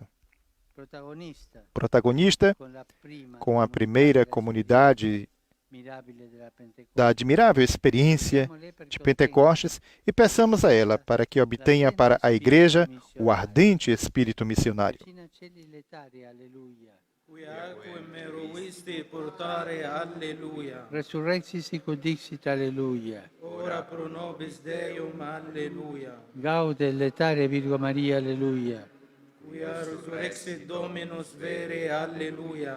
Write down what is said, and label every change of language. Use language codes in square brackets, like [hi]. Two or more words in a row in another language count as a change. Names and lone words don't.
[pt] Protagonista com a primeira comunidade da admirável experiência de Pentecostes, e peçamos a ela para que obtenha para a Igreja o ardente espírito missionário. [la] Resurrexit sic ut dixit, alleluia. Ora pro nobis Deum, alleluia. Gaude letare Virgo Maria, alleluia. Quia resurrexit Dominus vere, alleluia.